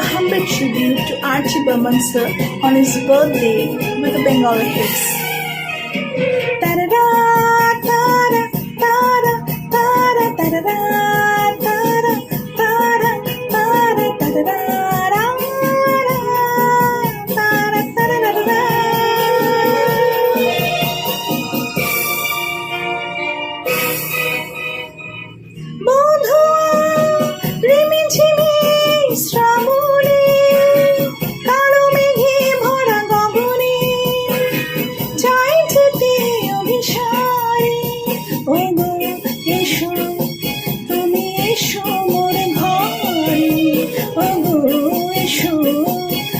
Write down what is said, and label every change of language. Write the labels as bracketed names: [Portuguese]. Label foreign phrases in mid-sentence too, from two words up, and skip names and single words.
[English] remember tribute to Archie Burman sir on his birthday with a Bengali hits. Ta-da-da, ta-da, ta-da, ta-da, ta-da-da, ta-da, ta-da, ta-da, ta-da-da, ta-da, ta-da-da-da-da. [Bangla] বন্ধুয়া রিমিঝিমি শ্রাবণে কালো মেঘে ভরা গগনে যায় যেতে অভিসারে ওগো এসো তুমি এসো মোর ঘরে ওগো এসো